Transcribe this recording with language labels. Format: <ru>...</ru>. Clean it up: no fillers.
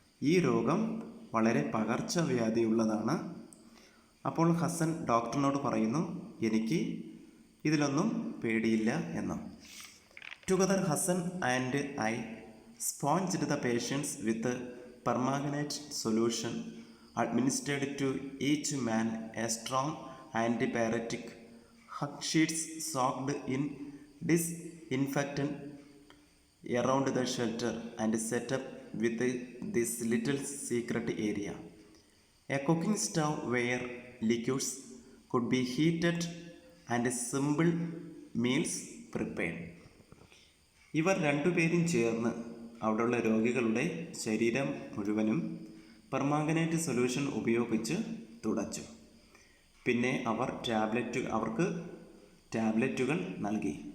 <ml>ഈ രോഗം വളരെ പകർച്ചവ്യാധിയുള്ളതാണ്. അപ്പോൾ ഹസൻ ഡോക്ടറിനോട് പറയുന്നു, എനിക്ക് ഇതിലൊന്നും പേടിയില്ല എന്ന്.</ml> <en>Together Hassan and I sponged the patients with a permanganate solution, administered to each man a strong antipyretic, hug sheets soaked in disinfectant around the shelter and set up with this little secret area. A cooking stove where liquids could be heated and simple meals prepared.</en> <ml>ഇവർ 2 പേരും ചേർന്ന് അവിടെയുള്ള രോഗികളുടെ ശരീരം മുഴുവനും permanganate solution ഉപയോഗിച്ച് തുടച്ചു. പിന്നെ അവർക്ക് ടാബ്ലറ്റുകൾ നൽകി.</ml>